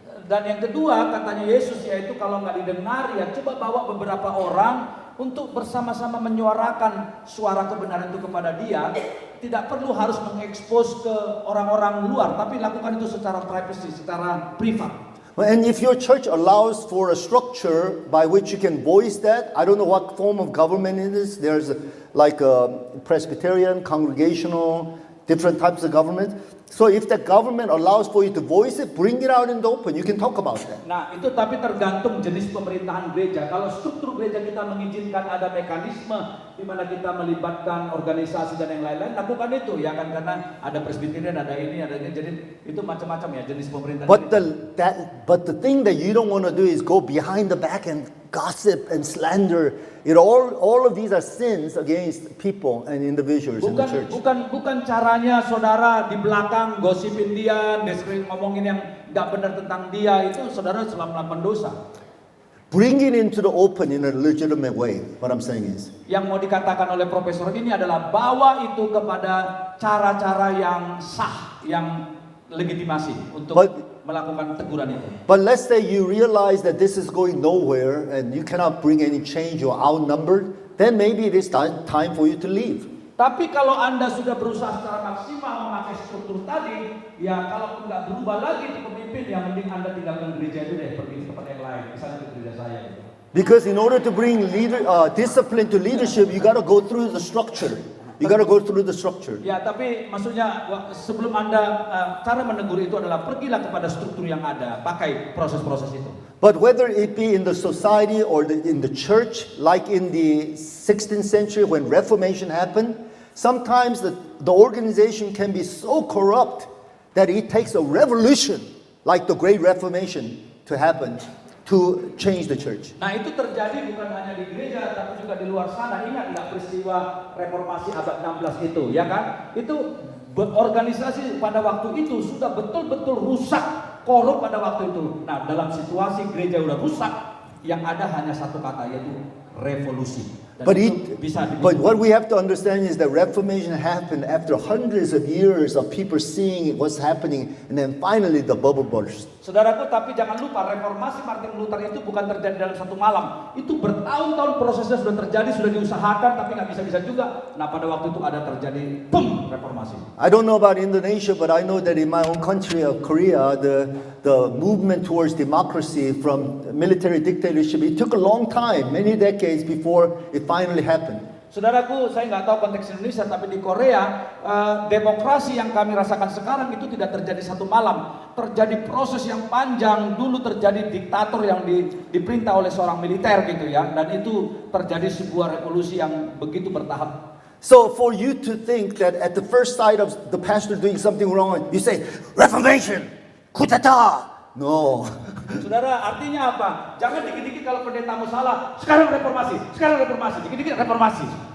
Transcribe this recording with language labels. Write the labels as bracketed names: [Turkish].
[Indonesian] Dan yang kedua, katanya Yesus, yaitu kalau nggak didengar, ya coba bawa beberapa orang untuk bersama-sama menyuarakan suara kebenaran itu kepada dia. Tidak perlu harus mengekspos ke orang-orang luar, tapi lakukan itu secara privacy, secara privat. [English] And if your church allows for a structure by which you can voice that, I don't know what form of government it is. There's like a Presbyterian, congregational, different types of government. So if the government allows for you to voice it, bring it out in the open. You can talk about that. [Indonesian] Nah, itu tapi tergantung jenis pemerintahan gereja. Kalau struktur gereja kita mengizinkan ada mekanisme di mana kita melibatkan organisasi dan yang lain-lain, lakukan itu ya kan, karena ada Presbyterian, ada ini, jadi itu macam-macam ya jenis pemerintahan. [English] But the thing that you don't want to do is go behind the back and gossip and slander. All of these are sins against people and individuals in the church. [Indonesian] Bukan caranya saudara di belakang gosipin dia, ngomongin yang nggak benar tentang dia, itu saudara selama melakukan dosa. [English] Bring it into the open in a legitimate way. What I'm saying is. [Indonesian] Yang mau dikatakan oleh profesor ini adalah bawa itu kepada cara-cara yang sah, yang legitimasi untuk melakukan teguran itu. [English] But let's say you realize that this is going nowhere and you cannot bring any change, you're outnumbered, then maybe it is time for you to leave. [Indonesian] Tapi kalau Anda sudah berusaha secara maksimal memakai struktur tadi, ya kalau nggak berubah lagi di pemimpin, ya mending Anda tinggalkan gereja itu deh, pergi ke tempat yang lain, misalnya ke gereja saya. [English] Because in order to bring discipline to leadership, you got to go through the structure. You got to go through the structure. [Indonesian] Ya, tapi maksudnya sebelum Anda cara menegur itu adalah pergilah kepada struktur yang ada, pakai proses-proses itu. [English] But whether it be in the society or in the church, like in the 16th century when Reformation happened, sometimes the organization can be so corrupt that it takes a revolution, like the Great Reformation, to happen to change the church. [Indonesian] Nah, itu terjadi bukan hanya di gereja, tapi juga di luar sana. Ingat nggak peristiwa reformasi abad 16 itu, ya kan? Itu organisasi pada waktu itu sudah betul-betul rusak, korup pada waktu itu. Nah, dalam situasi gereja udah rusak, yang ada hanya satu kata, yaitu revolusi. [English] But what we have to understand is that Reformation happened after hundreds of years of people seeing what's happening, and then finally the bubble burst. [Indonesian] Saudaraku, tapi jangan lupa reformasi Martin Luther itu bukan terjadi dalam satu malam. Itu bertahun-tahun prosesnya sudah terjadi, sudah diusahakan, tapi nggak bisa-bisa juga. Nah, pada waktu itu ada terjadi, boom, reformasi. [English] I don't know about Indonesia, but I know that in my own country of Korea, the movement towards democracy from military dictatorship, it took a long time, many decades before it finally happened. [Indonesian] Saudaraku, saya nggak tahu konteks Indonesia, tapi di Korea, demokrasi yang kami rasakan sekarang itu tidak terjadi satu malam. Terjadi proses yang panjang, dulu terjadi diktator yang diperintah oleh seorang militer gitu ya. Dan itu terjadi sebuah revolusi yang begitu bertahap. [English] So for you to think that at the first sight of the pastor doing something wrong, you say, Reformation, coup d'etat. No. [Indonesian] Saudara, artinya apa? Jangan dikit-dikit kalau pendetamu salah, sekarang reformasi, dikit-dikit reformasi.